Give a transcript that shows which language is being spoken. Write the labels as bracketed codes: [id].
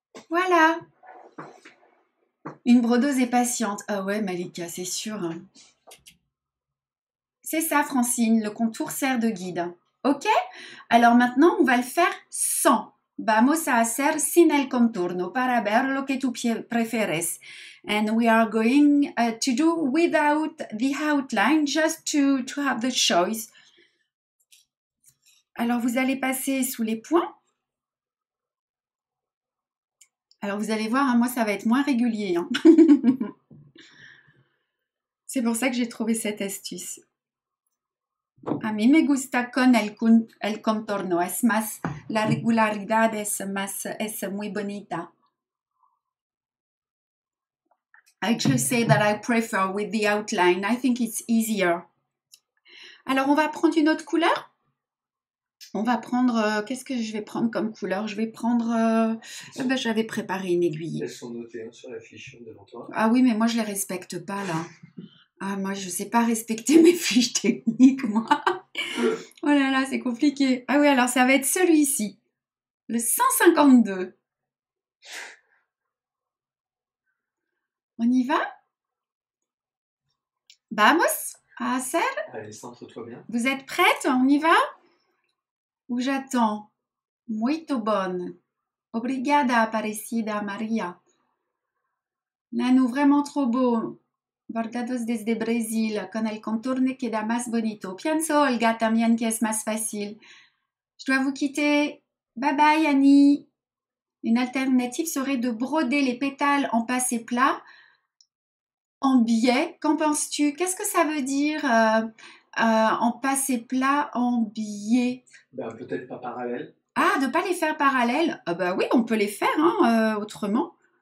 [fr] Voilà. Une brodeuse est patiente. Ah ouais, Malika, c'est sûr. C'est ça, Francine. Le contour sert de guide. Ok? Alors maintenant, on va le faire sans. [es] Vamos a hacer sin el contorno para ver lo que tú prefieres. [en] And we are going to do without the outline just to have the choice. [fr] Alors, vous allez passer sous les points. Alors, vous allez voir, hein, moi, ça va être moins régulier. Hein. C'est pour ça que j'ai trouvé cette astuce. [es] A mí me gusta con el contorno, es más, la regularidad es más, es muy bonita. [en] I just say that I prefer with the outline. I think it's easier. [fr] Alors, on va prendre une autre couleur. On va prendre, qu'est-ce que je vais prendre comme couleur? Je vais prendre, j'avais préparé une aiguille. Elles sont notées hein, sur la fiche devant toi. Ah oui, mais moi, je les respecte pas, là. Ah, moi, je sais pas respecter mes fiches techniques, moi. Oh là là, c'est compliqué. Ah oui, alors ça va être celui-ci. Le 152. On y va? [es] Vamos a hacer? [fr] Allez, centre-toi bien. Vous êtes prête? On y va? Ou j'attends? [pt] Muito bon. Obrigada, Aparecida Maria. [fr] Nano, vraiment trop beau. [es] Bordados desde Brasil, con el contorno queda más bonito. Pienso, Olga, también que es más facile. [fr] Je dois vous quitter. Bye bye, Annie. Une alternative serait de broder les pétales en passé plat, en biais. Qu'en penses-tu? Qu'est-ce que ça veut dire en passé plat, en biais? Ben, peut-être pas parallèle. Ah, de ne pas les faire parallèles? Ah bah oui, on peut les faire autrement.